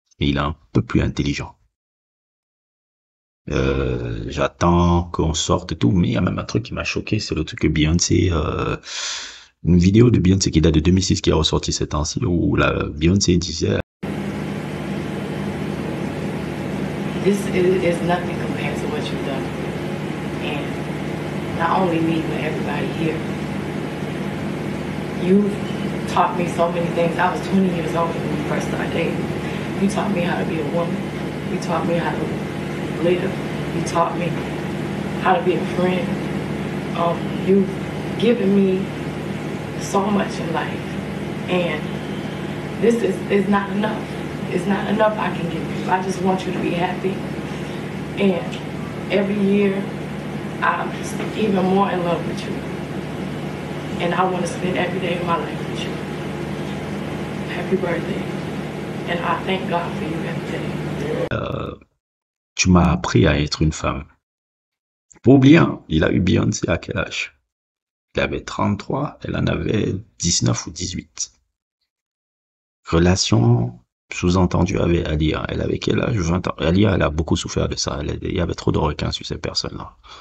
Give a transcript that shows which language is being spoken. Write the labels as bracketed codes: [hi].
[fr] Mais il est un peu plus intelligent. J'attends qu'on sorte et tout, mais il y a même un truc qui m'a choqué, c'est le truc que Beyoncé, une vidéo de Beyoncé qui date de 2006 qui est ressortie ces temps-ci, où la Beyoncé disait [en] This is nothing compared to what you've done. And not only me, but everybody here. You've taught me so many things. I was 20 years old when we first started dating. You taught me how to be a woman. You taught me how to live. You taught me how to be a friend. You've given me so much in life. And this is not enough. It's not enough I can give you. I just want you to be happy. And every year, I'm even more in love with you. And I want to spend every day of my life with you. Happy birthday. And I thank God for you every day. [fr] tu m'as appris à être une femme. Pour bien, il a eu Beyoncé à quel âge? Il avait 33, elle en avait 19 ou 18. Relation sous-entendue avec Alia. Elle avait quel âge? 20 ans. Alia, elle a beaucoup souffert de ça. Il y avait trop de requins sur ces personnes-là.